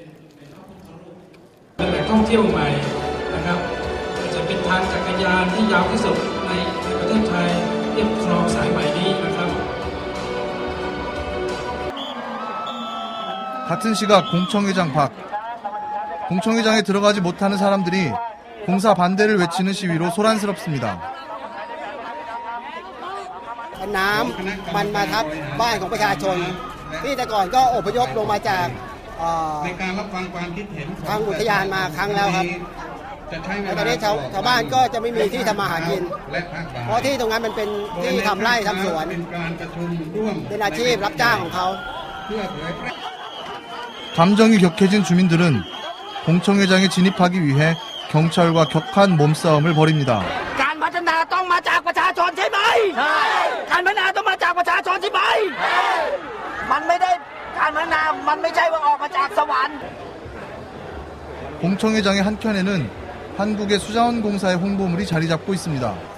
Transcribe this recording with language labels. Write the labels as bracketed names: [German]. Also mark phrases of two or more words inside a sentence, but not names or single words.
[Korean] 같은 시각 공청회장 밖. 공청회장에 들어가지 못하는 사람들이 공사 반대를 외치는 시위로 소란스럽습니다. [Thai] น้ำมันมาทับบ้านของประชาชนที่แต่ก่อนก็อพยพลงมาจากทางอุทยานมาครั้งแล้วครับแต่ตอนนี้ชาวบ้านก็จะไม่มีที่ทำมาหากินเพราะที่ตรงนั้นมันเป็นที่ทำไร่ทำสวนเป็นอาชีพรับจ้างของเขา [Korean] 감정이 격해진 주민들은 공청회장에 진입하기 위해 경찰과 격한 몸싸움을 벌입니다. 공청회장의 한켠에는 한국의 수자원공사의 홍보물이 자리 잡고 있습니다.